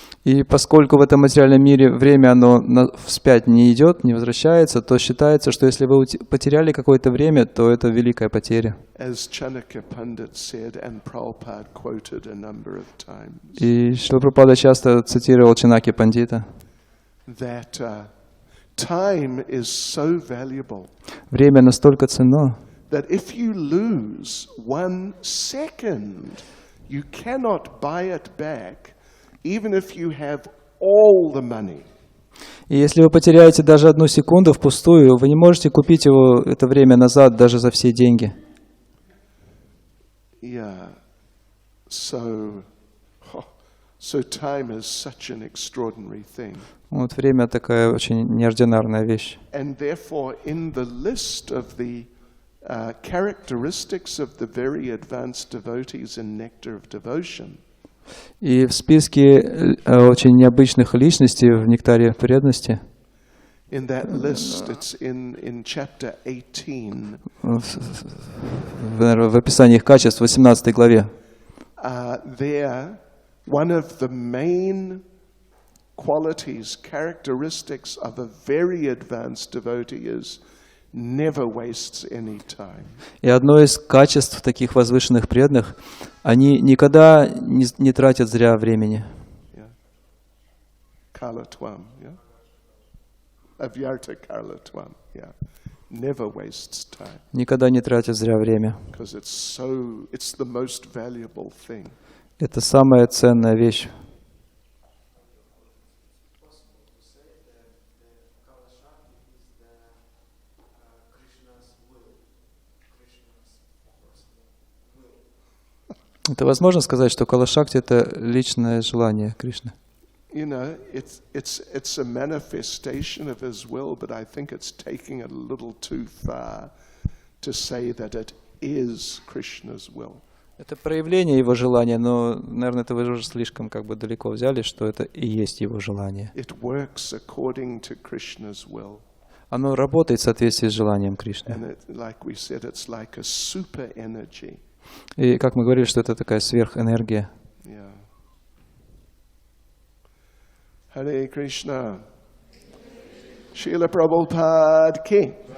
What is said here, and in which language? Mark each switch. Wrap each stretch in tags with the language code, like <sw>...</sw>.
<ru>И поскольку в этом материальном мире время оно вспять не идет, не возвращается, то считается, что если вы потеряли какое-то время, то это великая потеря.</ru> <en>As Chanakya Pandit said, and Prabhupada quoted a number of times,</en> <ru>И Шрила Прабхупада часто цитировал Чанакья Пандита,</ru> <en>that time is so valuable</en> <ru>время настолько ценно,</ru> <en>that if you lose 1 second, you cannot buy it back, even if you have all the money.</en> <ru>И если вы потеряете даже 1 секунду впустую, вы не можете купить его это время назад даже за все деньги.</ru> <en>Yeah. So time is such an extraordinary thing.</en> <ru>Вот время такая очень неординарная вещь.</ru> <en>And therefore, in the list of the characteristics of the very advanced devotees in Nectar of Devotion,</en> <ru>И в списке очень необычных личностей в нектаре преданности</ru> <en>In that list, it's in chapter 18.</en> <ru>В описании их качеств в 18 главе.</ru> <en>There, one of the main qualities, characteristics of a very advanced devotee is never wastes any time.</en> <ru>И одно из качеств таких возвышенных преданных, они никогда не тратят зря времени.</ru> <en>Kalatwam, yeah? Avyarta Kalatwam, yeah. Never wastes time.</en> <ru>Никогда не тратят зря время.</ru> <en>Because it's the most valuable thing.</en> <ru>Это самая ценная вещь. Это возможно сказать, что Кала-шакти — это личное желание Кришны.</ru> <en>You know, it's a manifestation of his will, but I think it's taking it a little too far to say that it is Krishna's will.</en> <ru>Это проявление его желания, но, наверное, это вы уже слишком далеко взяли, что это и есть его желание.</ru> <en>It works according to Krishna's will.</en> <ru>Оно работает в соответствии с желанием Кришны.</ru> <en>And it, like we said, it's like a super energy.</en> <ru>И, как мы говорили, что это такая сверхэнергия.</ru> <en>Yeah. Hare Krishna.</en> <ru>Шрила Прабхупада ки.</ru>